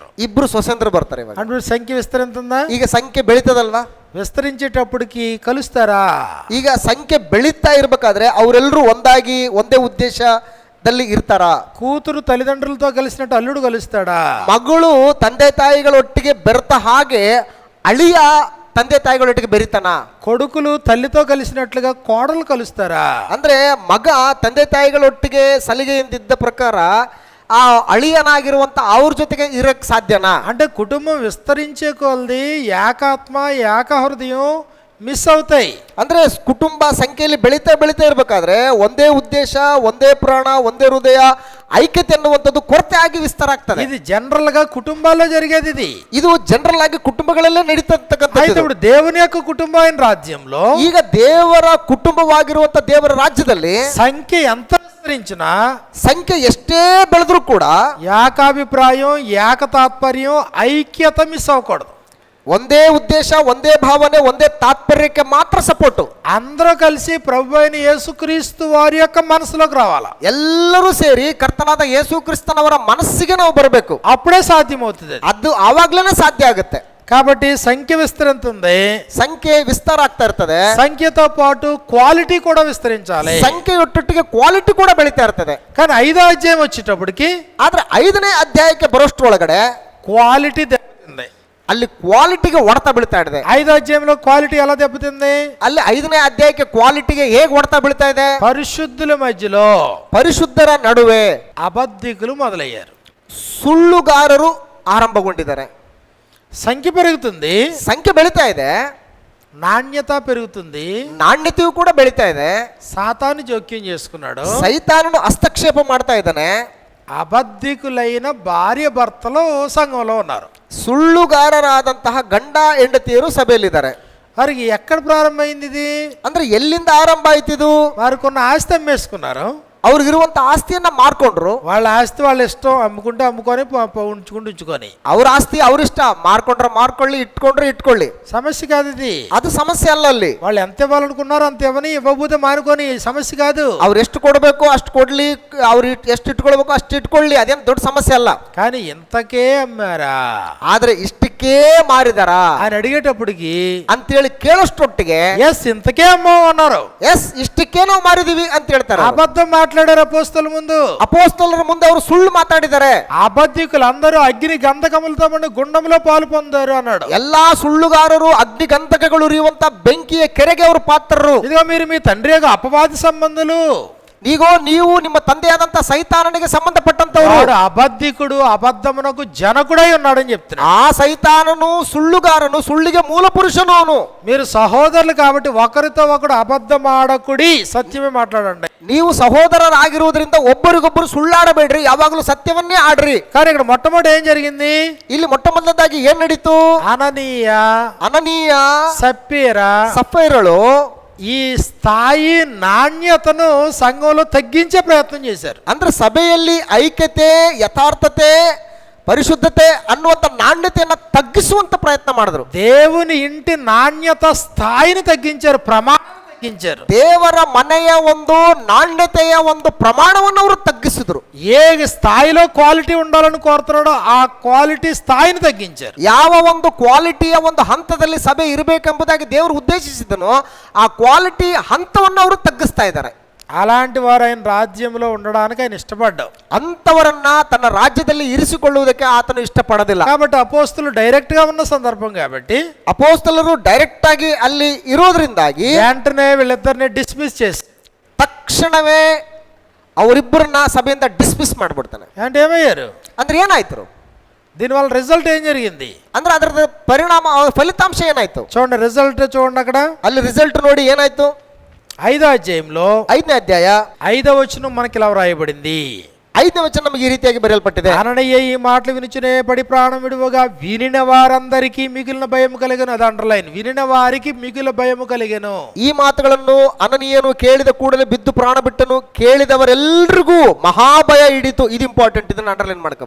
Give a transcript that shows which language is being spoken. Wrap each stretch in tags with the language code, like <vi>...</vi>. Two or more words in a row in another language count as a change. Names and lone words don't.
<kn>ಇಬ್ರು ಸೊಸೆಂದ್ರು ಬರ್ತಾರೆ. ಇವಾಗ</kn> <te>అంటే సంఖ్య విస్తరింతుందా?</te> <kn>ಈಗ ಸಂಖ್ಯೆ ಬೆಳೀತದಲ್ವಾ?</kn> <te>విస్తరించేటప్పటికి కలుస్తారా?</te> <kn>ಈಗ ಸಂಖ್ಯೆ ಬೆಳೀತಾ ಇರ್ಬೇಕಾದ್ರೆ ಅವರೆಲ್ಲರೂ ಒಂದಾಗಿ ಒಂದೇ ಉದ್ದೇಶದಲ್ಲಿ ಇರ್ತಾರ.</kn> <te>కూతురు తల్లిదండ్రులతో కలిసినట్టు అల్లుడు కలుస్తాడా?</te> <kn>ಮಗಳು ತಂದೆ ತಾಯಿಗಳೊಟ್ಟಿಗೆ ಬೆರೆತ ಹಾಗೆ ಅಳಿಯ ತಂದೆ ತಾಯಿಗಳೊಟ್ಟಿಗೆ ಬೆರಿತಾನ?</kn> <te>కొడుకులు తల్లితో కలిసినట్లుగా కోడలు కలుస్తారా?</te> <kn>ಅಂದ್ರೆ ಮಗ ತಂದೆ ತಾಯಿಗಳೊಟ್ಟಿಗೆ ಸಲಿಗೆಯಿಂದಿದ್ದ ಪ್ರಕಾರ ಆ ಅಳಿಯನಾಗಿರುವಂತ ಅವ್ರ ಜೊತೆಗೆ ಇರಕ್ ಸಾಧ್ಯನಾ?</kn> <te>అంటే కుటుంబం విస్తరించే కొలది ఏకాత్మ, ఏక హృదయం మిస్ అవుతాయి.</te> <kn>ಅಂದ್ರೆ ಕುಟುಂಬ ಸಂಖ್ಯೆಯಲ್ಲಿ ಬೆಳೀತಾ ಬೆಳೀತಾ ಇರ್ಬೇಕಾದ್ರೆ ಒಂದೇ ಉದ್ದೇಶ, ಒಂದೇ ಪ್ರಾಣ, ಒಂದೇ ಹೃದಯ, ಐಕ್ಯತೆ ಅನ್ನುವಂಥದ್ದು ಕೊರತೆ ಆಗಿ ವಿಸ್ತಾರ ಆಗ್ತದೆ.</kn> <te>ఇది జనరల్ గా కుటుంబాల్లో జరిగేది.</te> <kn>ಇದು ಜನರಲ್ ಆಗಿ ಕುಟುಂಬಗಳಲ್ಲೇ ನಡೀತಕ್ಕಂಥದ್ದು.</kn> <te>ఇప్పుడు దేవుని యొక్క కుటుంబమైన రాజ్యంలో,</te> <kn>ಈಗ ದೇವರ ಕುಟುಂಬವಾಗಿರುವಂತ ದೇವರ ರಾಜ್ಯದಲ್ಲಿ</kn> <te>సంఖ్య ఎంత విస్తరించినా,</te> <kn>ಸಂಖ್ಯೆ ಎಷ್ಟೇ ಬೆಳೆದ್ರೂ ಕೂಡ</kn> <te>ఏకాభిప్రాయం, ఏక తాత్పర్యం, ఐక్యత మిస్ అవ్వకూడదు.</te> <kn>ಒಂದೇ ಉದ್ದೇಶ, ಒಂದೇ ಭಾವನೆ, ಒಂದೇ ತಾತ್ಪರ್ಯಕ್ಕೆ ಮಾತ್ರ ಸಪೋರ್ಟ್.</kn> <te>అందరూ కలిసి ప్రభు అయిన యేసుక్రీస్తు వారి యొక్క మనసులోకి రావాలా.</te> <kn>ಎಲ್ಲರೂ ಸೇರಿ ಕರ್ತನಾದ ಯೇಸು ಕ್ರಿಸ್ತನವರ ಮನಸ್ಸಿಗೆ ನಾವು ಬರಬೇಕು.</kn> <te>అప్పుడే సాధ్యమవుతుంది.</te> <kn>ಅದು ಆವಾಗ್ಲೇನೆ ಸಾಧ್ಯ ಆಗುತ್ತೆ.</kn> <te>కాబట్టి సంఖ్య విస్తరింతుంది,</te> <kn>ಸಂಖ್ಯೆ ವಿಸ್ತಾರ ಆಗ್ತಾ ಇರ್ತದೆ,</kn> <te>సంఖ్యతో పాటు క్వాలిటీ కూడా విస్తరించాలి.</te> <kn>ಸಂಖ್ಯೆಯೊಟ್ಟಿಗೆ ಕ್ವಾಲಿಟಿ ಕೂಡ ಬೆಳೀತಾ ಇರ್ತದೆ.</kn> <te>కానీ 5వ అధ్యాయం వచ్చేటప్పటికి,</te> <kn>ಆದ್ರೆ 5ನೇ ಅಧ್ಯಾಯಕ್ಕೆ ಬರೋಷ್ಟ್ರೊಳಗಡೆ</kn> <te>క్వాలిటీ దెబ్బతింది.</te> <kn>ಅಲ್ಲಿ ಕ್ವಾಲಿಟಿಗೆ ಹೊಡೆತ ಬೀಳ್ತಾ ಇದೆ.</kn> <te>5వ అధ్యాయంలో క్వాలిటీ ఎలా దెబ్బతింది?</te> <kn>ಅಲ್ಲಿ 5ನೇ ಅಧ್ಯಾಯಕ್ಕೆ ಕ್ವಾಲಿಟಿಗೆ ಹೇಗೆ ಹೊಡೆತ ಬೀಳ್ತಾ ಇದೆ?</kn> <te>పరిశుద్ధుల మధ్యలో,</te> <kn>ಪರಿಶುದ್ಧರ ನಡುವೆ</kn> <te>అబద్ధికులు మొదలయ్యారు,</te> <kn>ಸುಳ್ಳುಗಾರರು ಆರಂಭಗೊಂಡಿದ್ದಾರೆ.</kn> <te>సంఖ్య పెరుగుతుంది,</te> <kn>ಸಂಖ್ಯೆ ಬೆಳೀತಾ ಇದೆ,</kn> <te>నాణ్యత పెరుగుతుంది,</te> <kn>ನಾಣ್ಯತೆಯು ಕೂಡ ಬೆಳೀತಾ ಇದೆ.</kn> <te>సాతాను జోక్యం చేసుకున్నాడు,</te> <kn>ಸೈತಾನನು ಹಸ್ತಕ್ಷೇಪ ಮಾಡ್ತಾ ಇದ್ದಾನೆ.</kn> <te>అబద్ధికులైన భార్య భర్తలు సంఘంలో ఉన్నారు,</te> <kn>ಸುಳ್ಳುಗಾರರಾದಂತಹ ಗಂಡ ಹೆಂಡತಿಯರು ಸಭೆಯಲ್ಲಿದ್ದಾರೆ.</kn> <te>వారికి ఎక్కడ ప్రారంభమైంది ఇది?</te> <kn>ಅಂದ್ರೆ ಎಲ್ಲಿಂದ ಆರಂಭ ಆಯ್ತಿದು?</kn> <te>వారు కొన్న ఆస్తి అమ్మేసుకున్నారు,</te> <kn>ಅವ್ರಿಗಿರುವಂತ ಆಸ್ತಿಯನ್ನ ಮಾರ್ಕೊಂಡ್ರು.</kn> <te>వాళ్ళ ఆస్తి వాళ్ళ ఇష్టం, అమ్ముకుంటే అమ్ముకొని ఉంచుకుంటూ ఉంచుకొని.</te> <kn>ಅವ್ರ ಆಸ್ತಿ ಅವ್ರಿಷ್ಟ, ಮಾರ್ಕೊಂಡ್ರೆ ಮಾರ್ಕೊಳ್ಳಿ, ಇಟ್ಕೊಂಡ್ರೆ ಇಟ್ಕೊಳ್ಳಿ.</kn> <te>సమస్య కాదు ఇది.</te> <kn>ಅದು ಸಮಸ್ಯೆ ಅಲ್ಲ. ಅಲ್ಲಿ</kn> <te>వాళ్ళు ఎంత ఇవ్వాలనుకున్నారో అంత ఇవ్వని, ఇవ్వబోతే మానుకొని, సమస్య కాదు.</te> <kn>ಅವ್ರು ಎಷ್ಟು ಕೊಡಬೇಕು ಅಷ್ಟು ಕೊಡ್ಲಿ, ಅವ್ರು ಎಷ್ಟು ಇಟ್ಕೊಳ್ಬೇಕು ಅಷ್ಟು ಇಟ್ಕೊಳ್ಳಿ, ಅದೇನು ದೊಡ್ಡ ಸಮಸ್ಯೆ ಅಲ್ಲ.</kn> <te>కానీ ఇంతకే అమ్మారా,</te> <kn>ಆದ್ರೆ ಇಷ್ಟಕ್ಕೆ ಮಾರಿದಾರ</kn> <te>ఆయన ಅడిగేటప్పటికి</te> <kn>ಅಂತೇಳಿ ಕೇಳೋಷ್ಟೊಟ್ಟಿಗೆ</kn> <te>ఎస్ ఇంతకే అమ్మావు అన్నారు.</te> <kn>ಎಸ್ ಇಷ್ಟಕ್ಕೆ ನಾವು ಮಾರಿದೀವಿ ಅಂತ ಹೇಳ್ತಾರೆ.</kn> <te>అబద్ధం మాట్లాడారు అపోస్తల ముందు.</te> <kn>ಅಪೊಸ್ತಲರ ಮುಂದೆ ಅವರು ಸುಳ್ಳು ಮಾತಾಡಿದ್ದಾರೆ.</kn> <te>అబద్ధికులు అందరూ అగ్ని గంధకములతో ఉండి గుండంలో పాలు పొందారు అన్నాడు.</te> <kn>ಎಲ್ಲಾ ಸುಳ್ಳುಗಾರರು ಅಗ್ನಿ ಗಂಧಕಗಳು ಉರಿಯುವಂತ ಬೆಂಕಿಯ ಕೆರೆಗೆ ಅವರು ಪಾತ್ರರು.</kn> <te>ఇదిగో మీరు మీ తండ్రి యొక్క అపవాది సంబంధులు.</te> <kn>ನೀವು ನಿಮ್ಮ ತಂದೆಯಾದಂತ ಸೈತಾನನಿಗೆ ಸಂಬಂಧಪಟ್ಟಂತವರು.</kn> <te>అబద్ధికుడు అబద్ధమునకు జనకుడై ఉన్నాడని చెప్తున్నాడు.</te> <kn>ಆ ಸೈತಾನನು ಸುಳ್ಳುಗಾರನು, ಸುಳ್ಳಿಗೆ ಮೂಲ ಪುರುಷನು ಅವನು.</kn> <te>మీరు సహోదరులు కాబట్టి ఒకరితో ఒకడు అబద్ధం ఆడకుడి, సత్యమే మాట్లాడండి.</te> <kn>ನೀವು ಸಹೋದರರಾಗಿರುವುದರಿಂದ ಒಬ್ಬರಿಗೊಬ್ಬರು ಸುಳ್ಳಾಡಬೇಡ್ರಿ, ಯಾವಾಗಲೂ ಸತ್ಯವನ್ನೇ ಆಡ್ರಿ.</kn> <te>కానీ ఇక్కడ మొట్టమొదటి ఏం జరిగింది?</te> <kn>ಇಲ್ಲಿ ಮೊಟ್ಟ ಮೊದಲದಾಗಿ ಏನ್ ನಡೀತು? ಅನನೀಯ ಸಫೈರಳು</kn> <te>ఈ స్థాయి నాణ్యతను సంఘంలో తగ్గించే ప్రయత్నం చేశారు.</te> <kn>ಅಂದ್ರೆ ಸಭೆಯಲ್ಲಿ ಐಕ್ಯತೆ, ಯಥಾರ್ಥತೆ, ಪರಿಶುದ್ಧತೆ ಅನ್ನುವಂತ ನಾಣ್ಯತೆಯನ್ನ ತಗ್ಗಿಸುವಂತ ಪ್ರಯತ್ನ ಮಾಡಿದ್ರು.</kn> <te>దేవుని ఇంటి నాణ్యత స్థాయిని తగ్గించారు, ప్రమాణం తగ్గించారు.</te> <kn>ದೇವರ ಮನೆಯ ಒಂದು ನಾಣ್ಯತೆಯ ಒಂದು ಪ್ರಮಾಣವನ್ನು ಅವರು ತಗ್ಗಿಸಿದ್ರು.</kn> <te>ఏ స్థాయిలో క్వాలిటీ ఉండాలని కోరుతున్నాడో ఆ క్వాలిటీ స్థాయిని తగ్గించారు.</te> <kn>ಯಾವ ಒಂದು ಕ್ವಾಲಿಟಿಯ ಒಂದು ಹಂತದಲ್ಲಿ ಸಭೆ ಇರಬೇಕೆಂಬುದಾಗಿ ದೇವರು ಉದ್ದೇಶಿಸಿದನೋ ಆ ಕ್ವಾಲಿಟಿ ಹಂತವನ್ನು ಅವರು ತಗ್ಗಿಸ್ತಾ ಇದ್ದಾರೆ.</kn> <te>అలాంటి వారు ఆయన రాజ్యంలో ఉండడానికి ఆయన ఇష్టపడ్డాడు.</te> <kn>ಅಂತವರನ್ನ ತನ್ನ ರಾಜ್ಯದಲ್ಲಿ ಇರಿಸಿಕೊಳ್ಳುವುದಕ್ಕೆ ಆತನು ಇಷ್ಟಪಡೋದಿಲ್ಲ.</kn> <te>కాబట్టి అపోస్తలు డైరెక్ట్ గా ఉన్న సందర్భం కాబట్టి</te> <kn>ಅಪೊಸ್ತಲರು ಡೈರೆಕ್ಟ್ ಆಗಿ ಅಲ್ಲಿ ಇರೋದ್ರಿಂದಾಗಿ</kn> <te>వెంటనే వీళ్ళిద్దరిని డిస్మిస్ చేసి</te> <kn>ತಕ್ಷಣವೇ ಅವರಿಬ್ಬರನ್ನ ಸಭೆಯಿಂದ ಡಿಸ್ಮಿಸ್ ಮಾಡ್ಬಿಡ್ತಾನೆ.</kn> <te>అంటే ఏమయ్యారు?</te> <kn>ಅಂದ್ರೆ ಏನಾಯ್ತು?</kn> <te>దీనివల్ల రిజల్ట్ ఏం జరిగింది?</te> <kn>ಅಂದ್ರೆ ಅದರ ಪರಿಣಾಮ, ಫಲಿತಾಂಶ ಏನಾಯ್ತು?</kn> <te>చూడండి, రిజల్ట్ చూడండి. అక్కడ</te> <kn>ಅಲ್ಲಿ ರಿಸಲ್ಟ್ ನೋಡಿ ಏನಾಯ್ತು?</kn> <te>5వ అధ్యాయంలో</te> <kn>5ನೇ ಅಧ್ಯಾಯ</kn> <te>5వ వచనం మనకి ఇలా వ్రాయబడింది.</te> <kn>5ನೇ ವಚನ ನಮಗೆ ಈ ರೀತಿಯಾಗಿ ಬರೆಯಲ್ಪಟ್ಟಿದೆ.</kn> <te>అననీయ ఈ మాటలు వినుచునే పడి ప్రాణం విడువగా వినిన వారందరికీ మిగిలిన భయం కలిగను. అది అండర్లైన్, వినిన వారికి మిగిలిన భయం కలిగను.</te> <kn>ಈ ಮಾತುಗಳನ್ನು ಅನನೀಯನು ಕೇಳಿದ ಕೂಡಲೇ ಬಿದ್ದು ಪ್ರಾಣ ಬಿಟ್ಟನು, ಕೇಳಿದವರೆಲ್ಲರಿಗೂ ಮಹಾಭಯ ಹಿಡಿತು. ಇದು ಇಂಪಾರ್ಟೆಂಟ್, ಇದನ್ನ ಅಂಡರ್ಲೈನ್ ಮಾಡ್ಕೊ.</kn>